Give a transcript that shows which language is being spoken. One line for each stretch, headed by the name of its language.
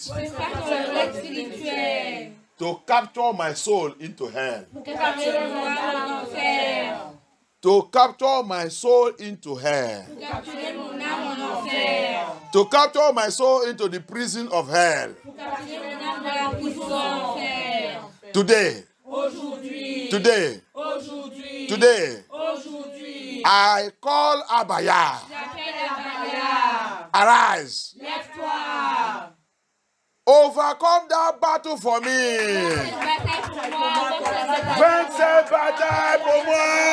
French: Se passe dans le monde spirituel.
English: to capture my soul into hell.
French: Pour capturer mon âme en enfer.
English: To capture my soul into hell.
French: Pour capturer mon âme en enfer.
English: To capture my soul into the prison of hell.
French: Pour capturer mon âme dans la prison d'enfer.
English: Today,
French: Aujourd'hui.
English: today,
French: Aujourd'hui.
English: today,
French: Aujourd'hui.
English: I call Abaya.
French: J'appelle Abaya.
English: Arise.
French: Lève-toi.
English: Overcome that battle for me.
French: Cette bataille pour moi. Vaincre cette bataille pour moi.